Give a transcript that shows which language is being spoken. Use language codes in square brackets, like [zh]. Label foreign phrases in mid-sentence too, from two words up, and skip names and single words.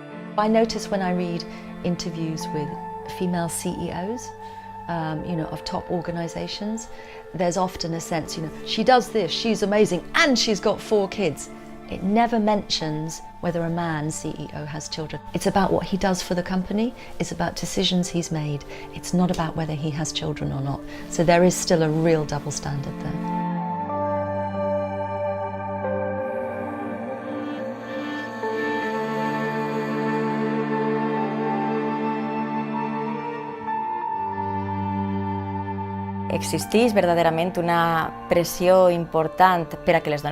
[en] I notice when I read interviews with female CEOs, of top organisations, there's often a sense, she does this, she's amazing, and she's got 4 kids. It never mentions whether a man CEO has children. It's about what he does for the company, it's about decisions he's made. It's not about whether he has children or not. So there is still a real double standard there. [ca] Existeix verdaderament una pressió important per a que les